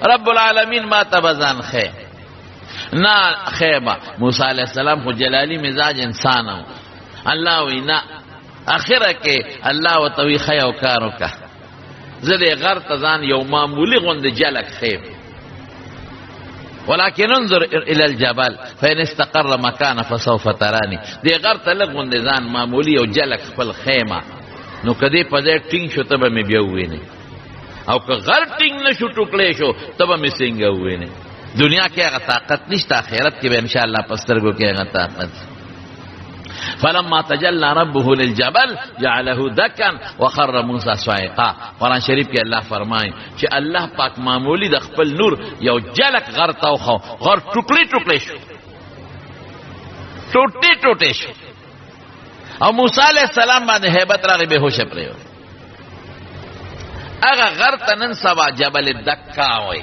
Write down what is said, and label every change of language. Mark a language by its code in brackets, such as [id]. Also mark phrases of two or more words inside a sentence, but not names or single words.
[ps] رب العالمین ما ته به ځان ښیې. نه ښیې به. موسی [ar] علیه السلام [ps] خو جلالي مزاج انسان و. الله وی نه اخره کې الله ورته وی ښه یو کار وکړه زه دې غر ته ځان یو معمولي غوندې جلک ښیم [ar] ولكن انظر الى الجبل فان استقر مكانه فسوف تراني. [ps] دې غر ته لږ غوندې ځان معمولي یو جلک خپل خیمه نو که دې په ځای ټینګ شو ته به مې بیا ووینې او که غر ټینګ نه شو ټوکړی شو ته به مې څنګه ووینې. دنیا کې هغه طاقت نشته آخرت کې به انشاءالله په سترګو کې هغه طاقت. [ar] فلما تجلى ربه للجبل جعله دكا وخر موسى صاعقا. [ps] قرآن شریف کې الله فرمایي چې الله پاک معمولی د خپل نور یو جلک غر ته وخو غر ټوکړي ټوکړي شو ټوټې ټوټې شو او موسی [ar] علیه السلام [ps] باندې هیبت راغی بېهوشه پرېوت. هغه غر ته نن سبا [ar] جبل دکا [ps] وایي.